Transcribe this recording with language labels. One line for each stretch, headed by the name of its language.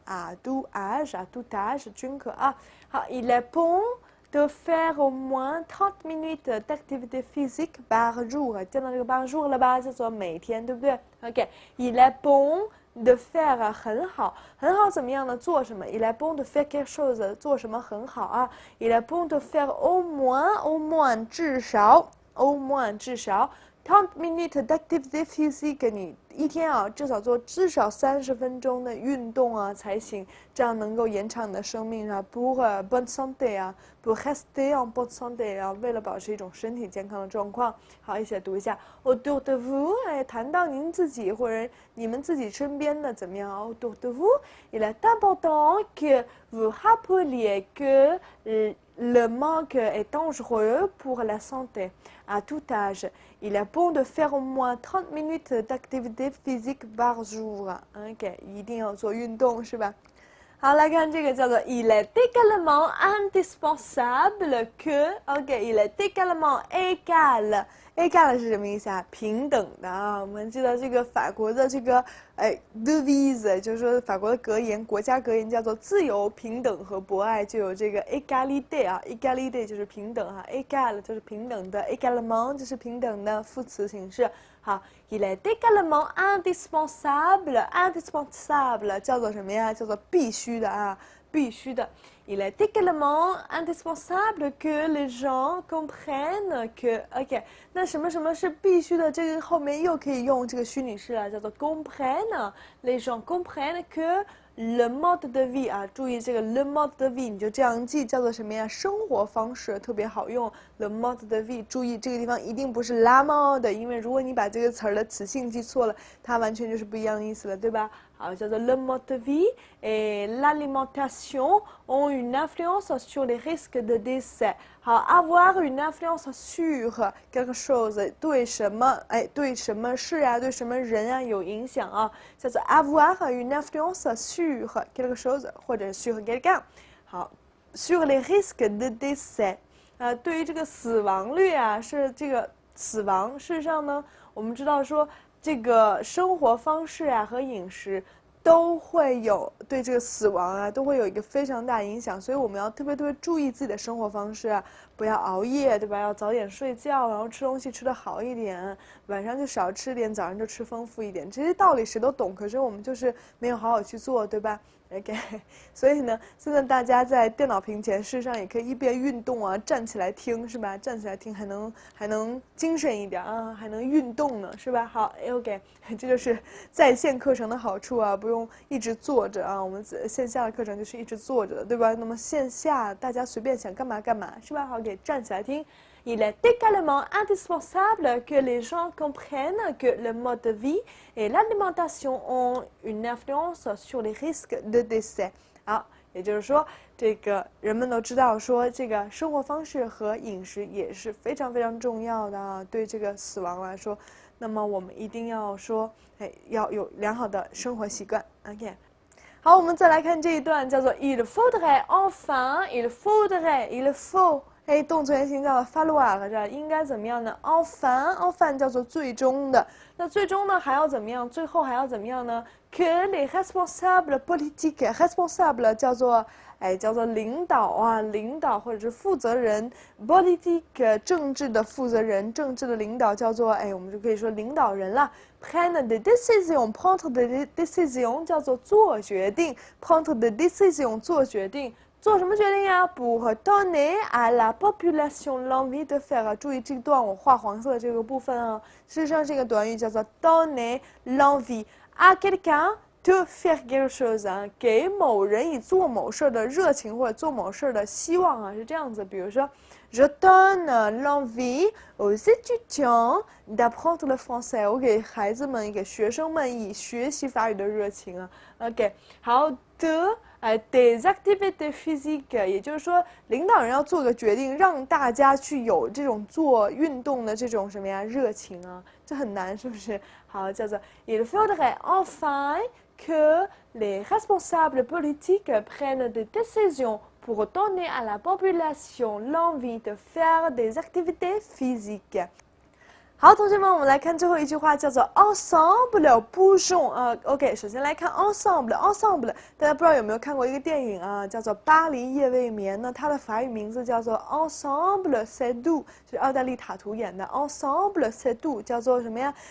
French: à tout âge，
Chinese: 均可啊。 好
French: ，il est bon de faire au moins 30 minutes d'activité physique par jour。
Chinese: 见到这个 par jour 了吧？叫做每天，对不对 ？OK，
French: il est bon。de faire
Chinese: 很好，很好怎么样呢？做什么 ？
French: il est bon de faire quelque chose，
Chinese: 做什么很好啊 ？
French: il est bon de faire au moins 至少 30 minutes d'activité physique，
Chinese: 你一天啊至少做至少30分钟的运动啊才行，这样能够延长你的生命啊。 pour bonne santé 啊
French: pour rester en bonne santé
Chinese: 啊，为了保持一种身体健康的状况。好，一起来读一下 autour de vous， 谈到您自己或者你们自己身边的怎么样
French: autour de vous， il est important que vous rappeliez que le manque est dangereux pour la santé à tout âge. Il est bon de faire au moins 30 minutes d'activité physique par jour.
Chinese: OK， 一定要做运动是吧？好，来看这个叫做
French: Il est également indispensable que OK，il est également égal
Chinese: 是什么意思啊？平等的啊。我们知道这个法国的这个devise， 就是说法国的格言，国家格言叫做自由、平等和博爱，就有这个 égalité 啊 ，égalité 就是平等哈 ，égal 就是平等的 ，également 就是平等的副词形式。好 ，
French: il est également indispensable
Chinese: 叫做什么呀？叫做必须的啊，必须的。
French: Il est également indispensable que les gens comprennent que OK，
Chinese: 那什么什么是必须的？这个后面又可以用这个虚拟式啊，叫做 comprennent。
French: Les gens comprennent que le mode de vie 啊，注意这个 le mode de vie，
Chinese: 你就这样记，叫做什么呀？生活方式特别好用。
French: le mode de vie，
Chinese: 注意这个地方一定不是 la mode， 因为如果你把这个词儿的词性记错了，它完全就是不一样的意思了，对吧？好，叫做
French: le mode de vie et l'alimentation ont une influence sur les risques de décès。好 ，avoir une influence sur quelque chose
Chinese: 对什么对什么事啊，对什么人啊有影响啊，叫做
French: avoir une influence sur quelque chose 或者 sur quelqu'un。
Chinese: 好 ，
French: sur les risques de décès。
Chinese: 对于这个死亡率啊，是这个死亡。事实上呢，我们知道说，这个生活方式啊和饮食都会有对这个死亡啊都会有一个非常大影响，所以我们要特别注意自己的生活方式啊，不要熬夜，对吧？要早点睡觉，然后吃东西吃得好一点，晚上就少吃点，早上就吃丰富一点。这些道理谁都懂，可是我们就是没有好好去做，对吧？OK， 所以呢，现在大家在电脑屏前，事实上也可以一边运动啊，站起来听，是吧？站起来听还能精神一点啊，还能运动呢，是吧？好 ，OK， 这就是在线课程的好处啊，不用一直坐着啊。我们线下的课程就是一直坐着的，对吧？那么线下大家随便想干嘛干嘛，是吧？好，给站起来听。
French: Il est également indispensable que les gens comprennent que le mode de vie et l'alimentation ont une influence sur les risques de décès。
Chinese: 好，也就是说，这个人们都知道说，这个生活方式和饮食也是非常重要的啊，对这个死亡来说，那么我们一定要说，要有良好的生活习惯。OK。好，我们再来看这一段，叫做
French: il faudrait enfin，il faudrait，il faut。
Chinese: 哎，动词原形叫做 falloir， 是吧？应该怎么样呢 ？enfin 叫做最终的。那最终呢还要怎么样？最后还要怎么样呢 ？
French: que les responsables politiques，
Chinese: responsable 叫做领导啊，领导或者是负责人 ，politique 政治的负责人，政治的领导叫做我们就可以说领导人了。
French: prendre des décisions，prendre des décisions
Chinese: 叫做做决定
French: ，prendre des décisions 做决定。
Chinese: 做什么决定呀
French: ？pour donner à la population l'envie de faire。
Chinese: 注意这段我画黄色的这个部分啊，事实上这个短语叫做
French: donner l'envie à quelqu'un de faire quelque chose
Chinese: 啊，给某人以做某事的热情或者做某事的希望啊，是这样子。
French: 比如说 ，je donne l'envie aux étudiants d'apprendre le français。
Chinese: 我给孩子们、给学生们以学习法语的热情啊。 OK， 好的。
French: des activités physiques，
Chinese: 也就是说，领导人要做个决定，让大家去有这种做运动的这种什么呀热情啊，这很难，是不是？好，叫做
French: il faudrait enfin que les responsables politiques prennent des décisions pour donner à la population l'envie de faire des activités physiques。
Chinese: 好，同学们，我们来看最后一句话，叫做
French: ensemble bougeons。
Chinese: OK， 首先来看 ensemble， 大家不知道有没有看过一个电影啊，叫做《巴黎夜未眠》呢？它的法语名字叫做
French: ensemble c'est tout，
Chinese: 是奥黛丽塔图演的 ensemble c'est tout， 叫做什么呀？